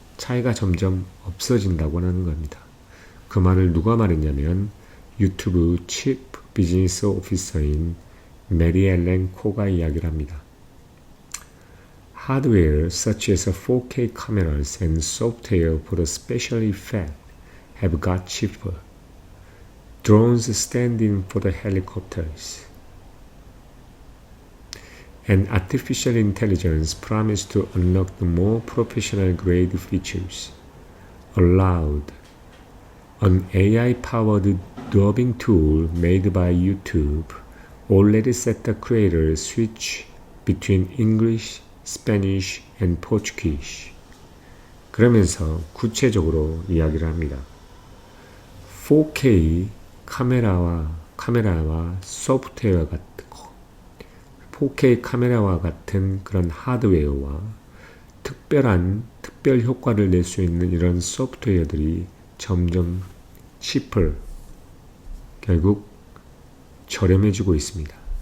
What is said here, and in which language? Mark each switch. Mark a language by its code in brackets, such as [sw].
[ko] 차이가 점점 없어진다고 하는 겁니다. 그 말을 누가 말했냐면 유튜브 치프 비즈니스 오피서인 메리 앨런 코가 이야기를 합니다. [en] Hardware such as 4K cameras and software for the special effect have got cheaper. Drones stand in for the helicopters. And artificial intelligence promised to unlock the more professional-grade features. Allowed. An AI-powered dubbing tool made by YouTube already set the creator switch between English, Spanish, and Portuguese. [ko] 그러면서 구체적으로 이야기를 합니다. 4K 카메라와 소프트웨어 같은 4K 카메라와 같은 그런 하드웨어와 특별한 특별 효과를 낼 수 있는 이런 소프트웨어들이 점점 cheaper, 결국 저렴해지고 있습니다.